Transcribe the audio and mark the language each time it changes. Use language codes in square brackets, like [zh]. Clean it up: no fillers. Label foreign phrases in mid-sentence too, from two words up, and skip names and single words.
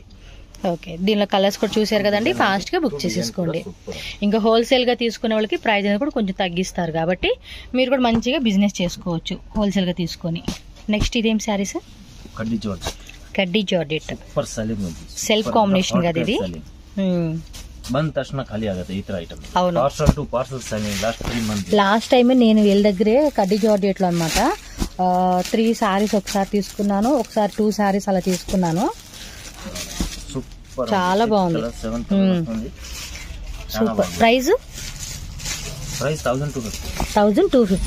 [te] ఓకే, దీనిలో కలర్స్ కూడా చూసారు కదండి. ఫాస్ట్గా బుక్ చేసేసుకోండి. ఇంకా హోల్సేల్గా తీసుకునే వాళ్ళకి ప్రైస్ అనేది కూడా కొంచెం తగ్గిస్తారు కాబట్టి మీరు కూడా మంచిగా బిజినెస్ చేసుకోవచ్చు హోల్సేల్గా తీసుకొని. నెక్స్ట్ ఇదేం శారీస్? కడ్డీ [en] georgette self combination [te] కదా ఇది. [kn] ಬಂದ ತಕ್ಷಣ ಖಾಲಿ ಆಗುತ್ತೆ ಈ ತರ ಐಟಮ್. [te] అవును, [en] parcel to parcel selling last 3 months. last time [te] నేను వీళ్ళ దగ్గరే కడ్డీ జార్జెట్లో అనమాట 3 శారీస్ ఒకసారి తీసుకున్నాను, ఒకసారి 2 శారీస్ అలా తీసుకున్నాను. సూపర్, చాలా బాగుంది. సూపర్. ప్రైస్ 1250